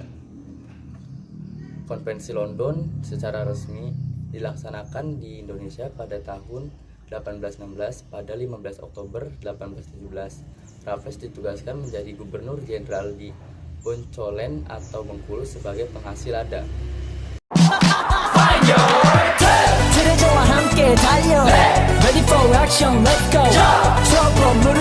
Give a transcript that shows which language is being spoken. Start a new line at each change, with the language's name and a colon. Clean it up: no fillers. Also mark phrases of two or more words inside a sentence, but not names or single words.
Indonesian: Konvensi London secara resmi dilaksanakan di Indonesia pada tahun 1816. Pada 15 Oktober 1817, Raffles ditugaskan menjadi Gubernur Jenderal di Boncolen atau Bengkulu sebagai penghasil lada.
Korean: 들어줘와 함께 달려
English: Ready for action, let's go.